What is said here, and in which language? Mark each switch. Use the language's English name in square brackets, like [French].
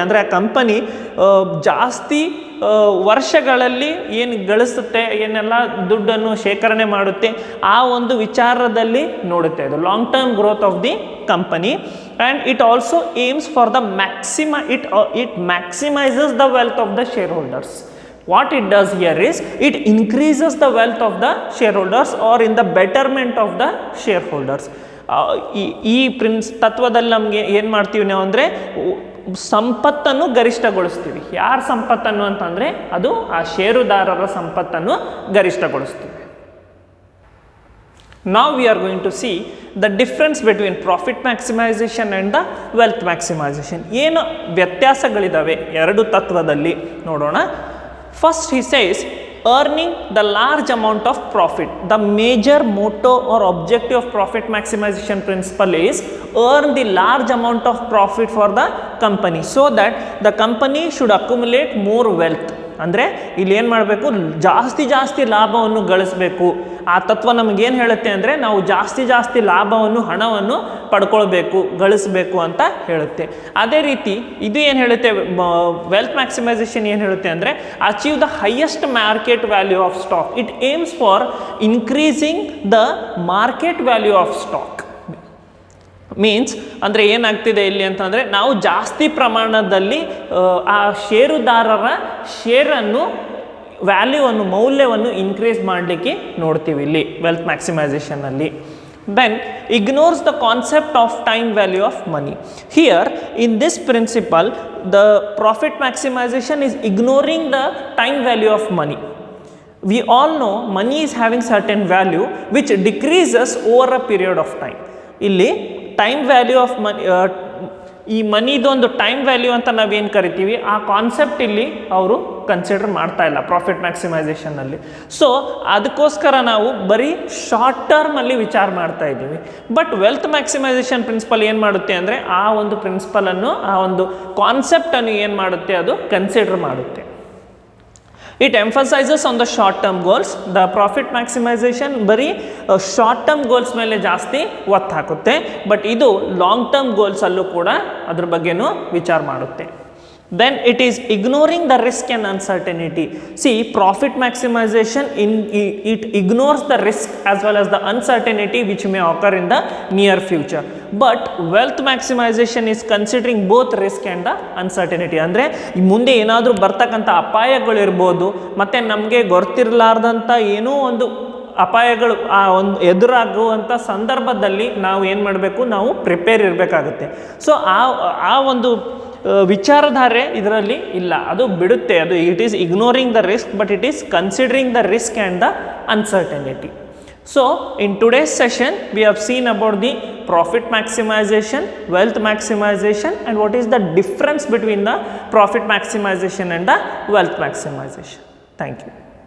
[Kannada] ಅಂದರೆ ಆ ಕಂಪನಿ ಜಾಸ್ತಿ ವರ್ಷಗಳಲ್ಲಿ ಏನು ಗಳಿಸುತ್ತೆ, ಏನೆಲ್ಲ ದುಡ್ಡನ್ನು ಶೇಖರಣೆ ಮಾಡುತ್ತೆ, ಆ ಒಂದು ವಿಚಾರದಲ್ಲಿ ನೋಡುತ್ತೆ. ಅದು [English] Long term growth of the company. And it also aims for the it maximises the wealth of the shareholders. What it does here is it increases the wealth of the shareholders or in the betterment of the shareholders. [Kannada] ಈ ತತ್ವದಲ್ಲಿ ನಮಗೆ ಏನು ಮಾಡ್ತೀವಿ ನಾವು ಅಂದರೆ ಸಂಪತ್ತನ್ನು ಗರಿಷ್ಠಗೊಳಿಸ್ತೀವಿ. ಯಾರ ಸಂಪತ್ತನ್ನು ಅಂತಂದರೆ ಅದು ಆ ಷೇರುದಾರರ ಸಂಪತ್ತನ್ನು ಗರಿಷ್ಠಗೊಳಿಸ್ತೀವಿ. [English] Now we are going to see the difference between profit maximization and the wealth maximization. [Kannada] ಏನು ವ್ಯತ್ಯಾಸಗಳಿದ್ದಾವೆ ಎರಡು ತತ್ವದಲ್ಲಿ ನೋಡೋಣ. [English] First he says earning the large amount of profit. The major motto or objective of profit maximization principle is earn the large amount of profit for the company so that the company should accumulate more wealth. [Kannada] ಅಂದರೆ ಇಲ್ಲಿ ಏನು ಮಾಡಬೇಕು, ಜಾಸ್ತಿ ಲಾಭವನ್ನು ಗಳಿಸಬೇಕು. ಆ ತತ್ವ ನಮಗೇನು ಹೇಳುತ್ತೆ ಅಂದರೆ ನಾವು ಜಾಸ್ತಿ ಲಾಭವನ್ನು, ಹಣವನ್ನು ಪಡ್ಕೊಳ್ಬೇಕು, ಗಳಿಸಬೇಕು ಅಂತ ಹೇಳುತ್ತೆ. ಅದೇ ರೀತಿ ಇದು ಏನು ಹೇಳುತ್ತೆ, ವೆಲ್ತ್ ಮ್ಯಾಕ್ಸಿಮೈಸೇಷನ್ ಏನು ಹೇಳುತ್ತೆ ಅಂದರೆ [English] Achieve the highest market value of stock. It aims for increasing the market value of stock. [Kannada] Means ಅಂದರೆ ಏನಾಗ್ತಿದೆ ಇಲ್ಲಿ ಅಂತಂದರೆ ನಾವು ಜಾಸ್ತಿ ಪ್ರಮಾಣದಲ್ಲಿ ಆ ಷೇರುದಾರರ ಶೇರನ್ನು ವ್ಯಾಲ್ಯೂವನ್ನು, ಮೌಲ್ಯವನ್ನು ಇನ್ಕ್ರೀಸ್ ಮಾಡಲಿಕ್ಕೆ ನೋಡ್ತೀವಿ ಇಲ್ಲಿ wealth ಮ್ಯಾಕ್ಸಿಮೈಸೇಷನಲ್ಲಿ. [English] Then ignores the concept of time value of money. Here in this principle the profit maximisation is ignoring the time value of money. We all know money is having certain value which decreases over a period of time. [Kannada] ಇಲ್ಲಿ time value of money, ಈ ಮನಿದೊಂದು time value ಅಂತ ನಾವೇನು ಕರಿತೀವಿ, ಆ concept ಇಲ್ಲಿ ಅವರು consider ಮಾಡ್ತಾ ಇಲ್ಲ ಪ್ರಾಫಿಟ್ ಮ್ಯಾಕ್ಸಿಮೈಸೇಷನ್ನಲ್ಲಿ. ಸೊ ಅದಕ್ಕೋಸ್ಕರ ನಾವು ಬರೀ ಶಾರ್ಟ್ ಟರ್ಮಲ್ಲಿ ವಿಚಾರ ಮಾಡ್ತಾ ಇದ್ದೀವಿ. ಬಟ್ ವೆಲ್ತ್ ಮ್ಯಾಕ್ಸಿಮೈಸೇಷನ್ ಪ್ರಿನ್ಸಿಪಲ್ ಏನು ಮಾಡುತ್ತೆ ಅಂದರೆ ಆ ಒಂದು ಪ್ರಿನ್ಸಿಪಲನ್ನು, ಆ ಒಂದು ಕಾನ್ಸೆಪ್ಟನ್ನು ಏನು ಮಾಡುತ್ತೆ, ಅದು ಕನ್ಸಿಡರ್ ಮಾಡುತ್ತೆ. [English] It emphasizes on the short term goals. The profit maximization [Kannada] ಬರೀ ಶಾರ್ಟ್ ಟರ್ಮ್ ಗೋಲ್ಸ್ ಮೇಲೆ ಜಾಸ್ತಿ ಒತ್ತು ಹಾಕುತ್ತೆ. ಬಟ್ ಇದು ಲಾಂಗ್ ಟರ್ಮ್ ಗೋಲ್ಸ್ ಅಲ್ಲೂ ಕೂಡ ಅದ್ರ ಬಗ್ಗೆನೂ ವಿಚಾರ ಮಾಡುತ್ತೆ. [English] Then it is ignoring the risk and uncertainty. See, profit maximization it ignores the risk as well as the uncertainty which may occur in the near future. But wealth maximization is considering both risk and the uncertainty. [Kannada] ಅಂದರೆ ಮುಂದೆ ಏನಾದರೂ ಬರ್ತಕ್ಕಂಥ ಅಪಾಯಗಳಿರ್ಬೋದು, ಮತ್ತು ನಮಗೆ ಗೊತ್ತಿರಲಾರ್ದಂಥ ಏನೋ ಒಂದು ಅಪಾಯಗಳು ಆ ಒಂದು ಎದುರಾಗುವಂಥ ಸಂದರ್ಭದಲ್ಲಿ ನಾವು ಏನು ಮಾಡಬೇಕು, ನಾವು ಪ್ರಿಪೇರ್ ಇರಬೇಕಾಗುತ್ತೆ. ಸೊ ಆ ಒಂದು ವಿಚಾರಧಾರೆ ಇದರಲ್ಲಿ ಇಲ್ಲ, ಅದು ಬಿಡುತ್ತೆ. ಅದು [English] It is ignoring the risk but it is considering the risk and the uncertainty. So in today's session we have seen about the profit maximization, wealth maximization, and what is the difference between the profit maximization and the wealth maximization. Thank you.